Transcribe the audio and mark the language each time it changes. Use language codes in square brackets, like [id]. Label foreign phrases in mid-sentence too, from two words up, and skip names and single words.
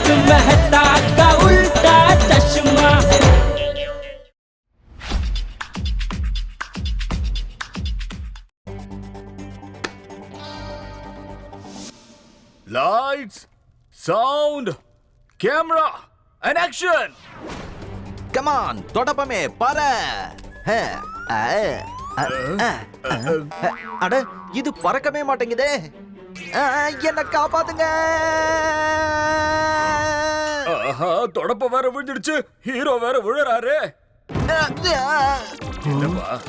[hi] मेहता का उल्टा चश्मा। [en] Lights, sound, camera, and action! Come on, [ta] தொடப்பமே பாரு. அட இது பறக்கவே மாட்டேங்குதே. என்ன காப்பாத்துங்க. ஆஹா, தொடப்ப வேற விழுந்துடுச்சு. ஹீரோ வேற விழுறாரு. என்னப்பா?